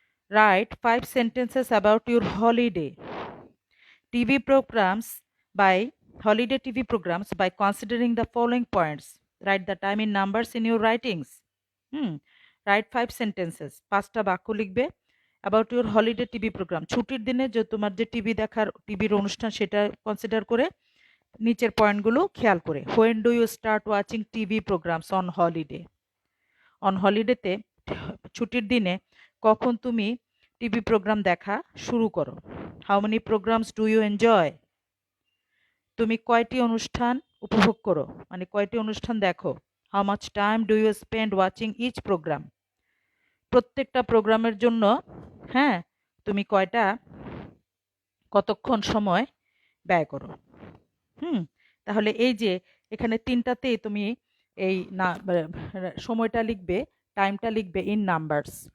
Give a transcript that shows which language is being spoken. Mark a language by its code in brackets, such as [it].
[en] Write 5 sentences about your holiday TV programs by holiday TV programs by considering the following points. Write the time in numbers in your writings. Write 5 sentences. [bn] 5টা বাক্য লিখবে [en] about your holiday TV program. [bn] ছুটির দিনে যে তোমার যে টিভির অনুষ্ঠান সেটা কনসিডার করে নিচের পয়েন্টগুলো খেয়াল করে। [en] When do you start watching TV programs on holiday? [bn] On holiday তে ছুটির দিনে কখন তুমি টিভি প্রোগ্রাম দেখা শুরু করো। [en] How many programs do you enjoy? [bn] তুমি কয়টি অনুষ্ঠান উপভোগ করো, মানে কয়টি অনুষ্ঠান দেখো। [en] How much time do you spend watching each program? [bn] প্রত্যেকটা প্রোগ্রামের জন্য তুমি কতক্ষণ সময় ব্যয় করো। তাহলে এই যে এখানে 3টাতেই তুমি এই না সময়টা লিখবে, টাইমটা লিখবে [en] In numbers.